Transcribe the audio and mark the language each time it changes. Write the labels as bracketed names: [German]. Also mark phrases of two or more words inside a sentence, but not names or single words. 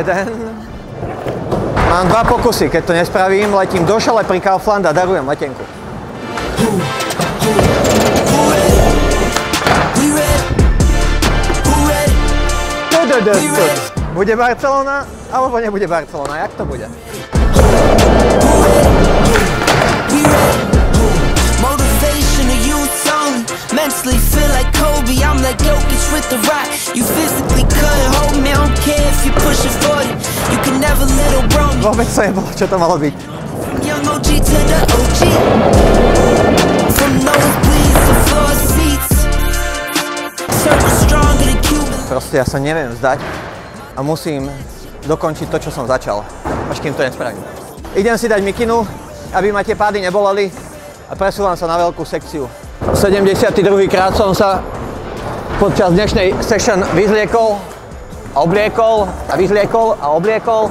[Slovak] Mám 2 pokusy. Keď to nespravím, letím do šale pri Kaufland a darujem letenku. Bude Barcelona, alebo nebude Barcelona? Jak to bude? [English] Mentally feel like Kobe, I'm like Jokic with the rock. You physically couldn't hold me, I don't care if you push it 40. You can never let it wrong. [Slovak] Vôbec sa nebolo, čo to malo byť. [English] Young OG to the OG. From nosebleeds to floor seats. Circle stronger than Cuban. [Slovak] Proste ja sa neviem vzdať a musím dokončiť to, čo som začal, až kým to nespravím. Idem si dať mikinu, aby ma tie pády neboleli a presúvam sa na veľkú sekciu. 72. krát som sa počas dnešnej session vyzliekol a obliekol a vyzliekol a obliekol.